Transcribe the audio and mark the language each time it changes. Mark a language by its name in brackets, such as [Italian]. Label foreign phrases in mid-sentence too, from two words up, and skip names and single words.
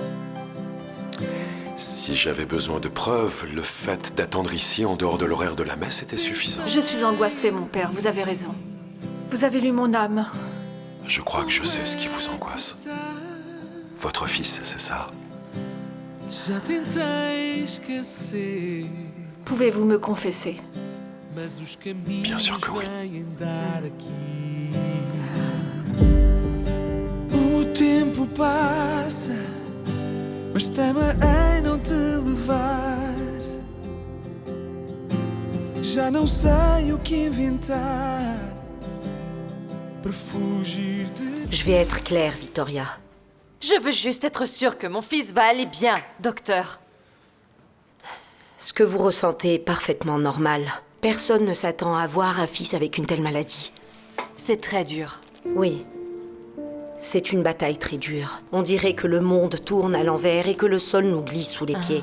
[French] Si j'avais besoin de preuves, le fait d'attendre ici en dehors de l'horaire de la messe était suffisant. Je suis angoissée, mon père, vous avez raison. Vous avez lu mon âme. Je crois que je sais ce qui vous angoisse. Votre fils, c'est ça? [Portuguese] Já tentei esquecer, [French] Pouvez-vous me confesser? [Portuguese] mas os caminhos [French] Bien sûr que oui. [Portuguese] vêm dar aqui. O tempo passa, mas teme em não te levar. Já não sei o que inventar para fugir de. [French] Je vais être claire, Victoria. Je veux juste être sûre que mon fils va aller bien, docteur. Ce que vous ressentez est parfaitement normal. Personne ne s'attend à voir un fils avec une telle maladie. C'est très dur. Oui. C'est une bataille très dure. On dirait que le monde tourne à l'envers et que le sol nous glisse sous les pieds.